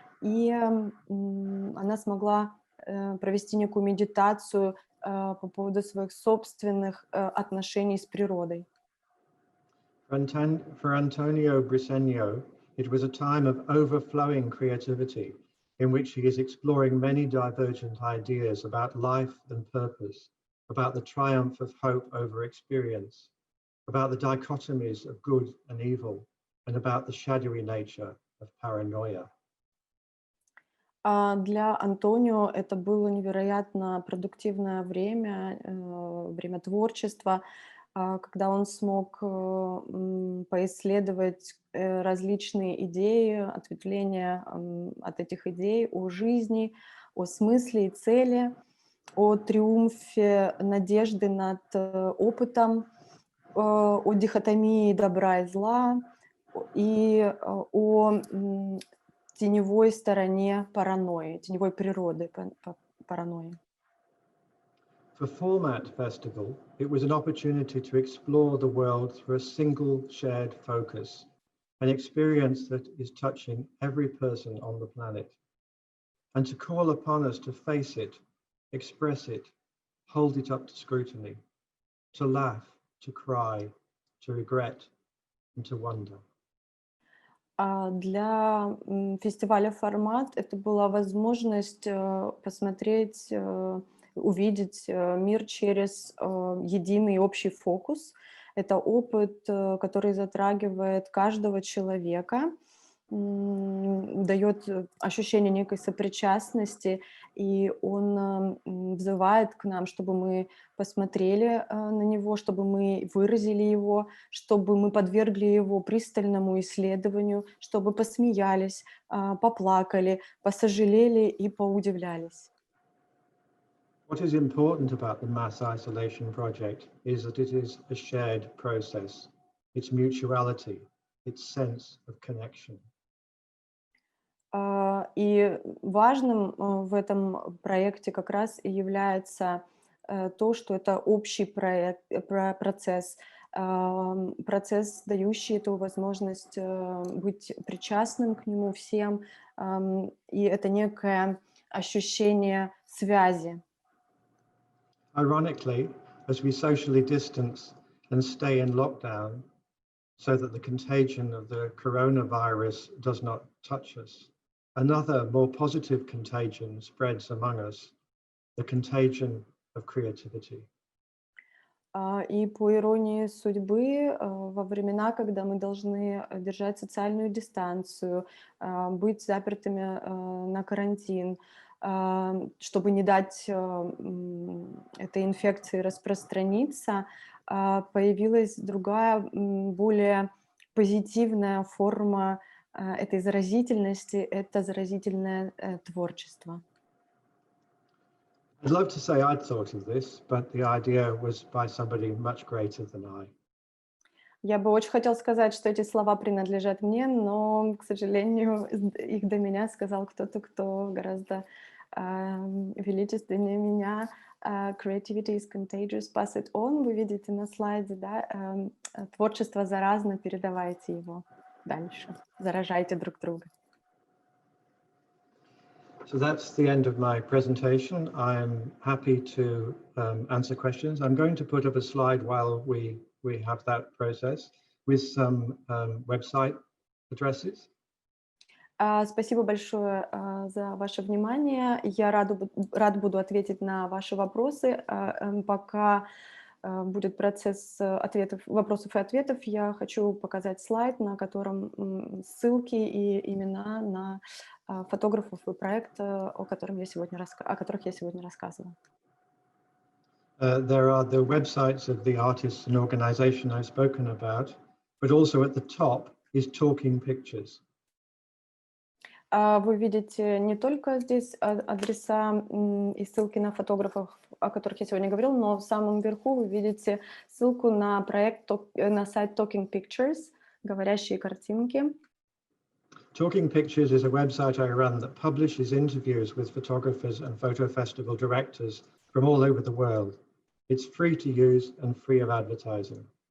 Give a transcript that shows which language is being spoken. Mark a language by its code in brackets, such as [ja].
[ru] И она смогла провести некую медитацию по поводу своих собственных отношений с природой. [en] For Antonio Briceno, it was a time of overflowing creativity in which he is exploring many divergent ideas about life and purpose, about the triumph of hope over experience, about the dichotomies of good and evil, and about the shadowy nature of paranoia. [ru] Для Антонио это было невероятно продуктивное время, время творчества, когда он смог поисследовать различные идеи, ответвления от этих идей о жизни, о смысле и цели, о триумфе надежды над опытом, о дихотомии добра и зла и о теневой стороне паранойи, теневой природы паранойи. [en] For Format Festival, it was an opportunity to explore the world through a single shared focus, an experience that is touching every person on the planet, and to call upon us to face it, express it, hold it up to scrutiny, to laugh, to cry, to regret, and to wonder. [ru] Для фестиваля «Формат» это была возможность посмотреть, увидеть мир через единый общий фокус. Это опыт, который затрагивает каждого человека, дает ощущение некой сопричастности, и он взывает к нам, чтобы мы посмотрели на него, чтобы мы выразили его, чтобы мы подвергли его пристальному исследованию, чтобы посмеялись, поплакали, посожалели и поудивлялись. [en] What is important about the Mass Isolation Project is that it is a shared process, its mutuality, its sense of connection. [ru] И важным в этом проекте как раз и является то, что это общий процесс, процесс, дающий эту возможность быть причастным к нему всем, и это некое ощущение связи. [en] Ironically, as we socially distance and stay in lockdown so that the contagion of the coronavirus does not touch us, another more positive contagion spreads among us, the contagion of creativity. [ru] И по иронии судьбы, во времена, когда мы должны держать социальную дистанцию, быть запертыми на карантин, чтобы не дать этой инфекции распространиться, появилась другая, более позитивная форма этой заразительности, это заразительное творчество. [en] I'd love to say I'd thought of this, but the idea was by somebody much greater than I. [ru] Я бы очень хотела сказать, что эти слова принадлежат мне, но, к сожалению, их до меня сказал кто-то, кто гораздо величественнее меня. [en] Creativity is contagious, pass it on. [ru] Вы видите на слайде, да? Творчество заразно, передавайте его дальше, заражайте друг друга. [en] So that's the end of my presentation. I'm happy to answer questions. I'm going to put up a slide while we have that process with some website addresses. [ru] Спасибо большое за ваше внимание. Я рад буду ответить на ваши вопросы. Пока будет процесс вопросов и ответов, я хочу показать слайд, на котором ссылки и имена на фотографов и проекта, о которых я сегодня рассказывала. [en] There are the websites of the artists and organization I've spoken about, but also at the top is talking pictures. [ru] Вы видите не только здесь адреса и ссылки на фотографов, о которых я сегодня говорила, но в самом верху вы видите ссылку на проект, на сайт Talking Pictures, говорящие картинки. [en] Talking Pictures is a website I run that publishes interviews with photographers and photo festival directors from all over the world. It's free to use and free of advertising.